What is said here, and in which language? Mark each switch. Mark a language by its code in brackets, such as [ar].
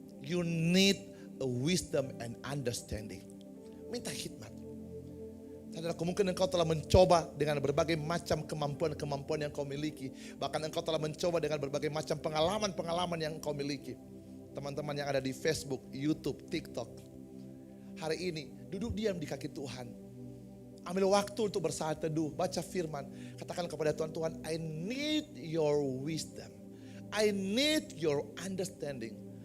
[en] You need a wisdom and understanding. [id] Minta hikmat. Saudaraku, mungkin engkau telah mencoba dengan berbagai macam kemampuan-kemampuan yang kau miliki. Bahkan engkau telah mencoba dengan berbagai macam pengalaman-pengalaman yang engkau miliki. Teman-teman yang ada di Facebook, YouTube, TikTok. Hari ini duduk diam di kaki Tuhan. Ambil waktu untuk bersaat teduh, baca firman. Katakan kepada Tuhan, Tuhan, [en] I need your wisdom. [id] I need your understanding.